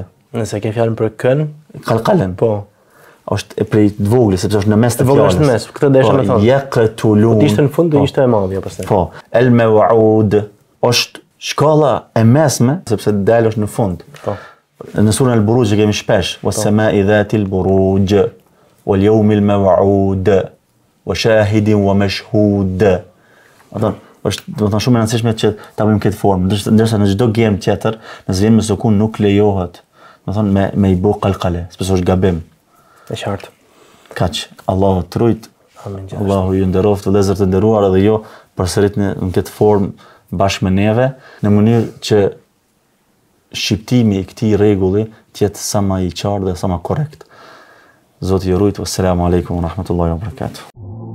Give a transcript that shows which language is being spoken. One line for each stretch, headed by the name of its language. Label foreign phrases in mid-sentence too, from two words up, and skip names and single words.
Albanian: Nëse ke fjalën për kën? Kalkalen. Po. Është e prej të vogli, sepse është në mes të fjalës. Është në mes, këtë desha me thonë. Yaqtulun. Po ishte në fund do ishte e madhja pastaj. Po. El-maw'ud është shkalla e mesme, sepse del është në fund. Po. Në surën El-Buruj që kemi shpesh,
Arabic: والسماء ذات البروج، واليوم الموعود، وشاهد ومشهود.
Albanian: Është do të thonë shumë e rëndësishme që ta bëjmë këtë formë, ndërsa në çdo germ tjetër, nëse vjen me sukun nuk lejohet, do thonë me i bë kalkale, sepse është gabim. E qartë. Kaq, Allahu të rujt, Allahu ju nderoft të vëllezër të nderuar edhe jo përsëritni në këtë formë bashkë me neve, në mënyrë që shqiptimi i këtij rregulli të jetë sa më i qartë dhe sa më korrekt. Zoti ju rujt,
Arabic: والسلام عليكم ورحمة الله وبركاته.